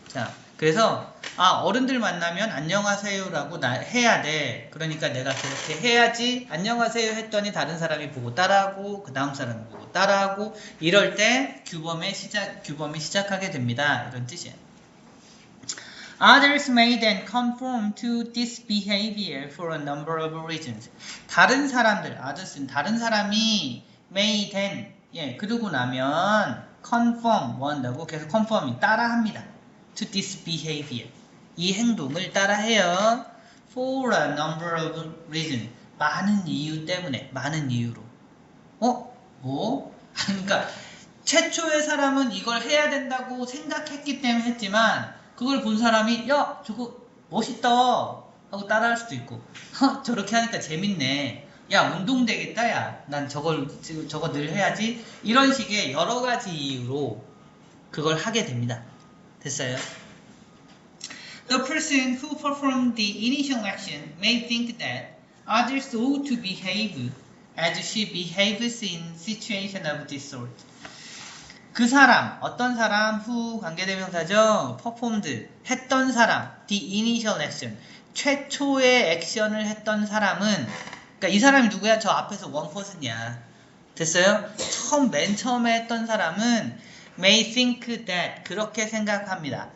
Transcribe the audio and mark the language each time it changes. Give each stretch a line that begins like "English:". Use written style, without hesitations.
Korean: 자, 그래서 어른들 만나면 안녕하세요라고 해야 돼. 그러니까 내가 그렇게 해야지. 안녕하세요 했더니 다른 사람이 보고 따라하고 그 다음 사람이 보고 따라하고 이럴 때 규범이 시작하게 됩니다. 이런 뜻이에요.
English: Others may then conform to this behavior for a number of reasons.
Korean: 다른 사람들, others는 다른 사람이
English: may then,
Korean: 그러고 나면 conform, 뭐 한다고? 계속 conforming, 따라합니다.
English: To this behavior.
Korean: 이 행동을 따라해요.
English: For a number of reasons.
Korean: 많은 이유 때문에, 많은 이유로. 뭐? 그러니까 최초의 사람은 이걸 해야 된다고 생각했기 때문에 했지만 그걸 본 사람이 야 저거 멋있다 하고 따라할 수도 있고 저렇게 하니까 재밌네, 야 운동 되겠다, 야 난 저거 늘 해야지, 이런 식의 여러 가지 이유로 그걸 하게 됩니다. 됐어요?
English: The person who performed the initial action may think that others ought to behave as she behaves in situation of this sort.
Korean: 그 사람, 어떤 사람, who 관계대명사죠. performed, 했던 사람,
English: the initial action,
Korean: 최초의 액션을 했던 사람은, 그러니까 이 사람이 누구야? 저 앞에서 one person이야. 됐어요? 맨 처음에 했던 사람은
English: may think that,
Korean: 그렇게 생각합니다.